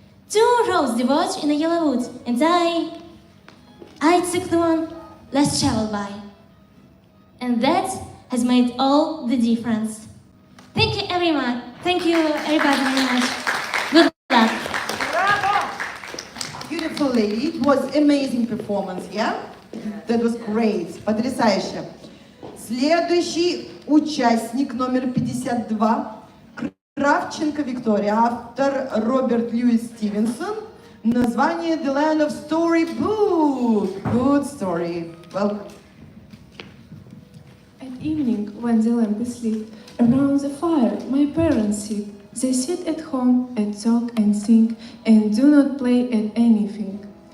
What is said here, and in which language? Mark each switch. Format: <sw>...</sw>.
<en>Two roads diverge in a yellow wood, and I took the one less traveled by. And that has made all the difference. Thank you everyone. Thank you everybody very much. Good luck. Bravo! Beautiful lady. It was amazing performance, yeah? That was great.</en> <ru>Потрясающе. Следующий участник номер 52. Кравченко Виктория. Автор Роберт Льюис Стивенсон. Название The Land of Storybook.</ru> <en>Good story. Welcome. At evening, when the lamp is lit, around the fire my parents sit. They sit at home and talk and sing and do not play at anything.</en>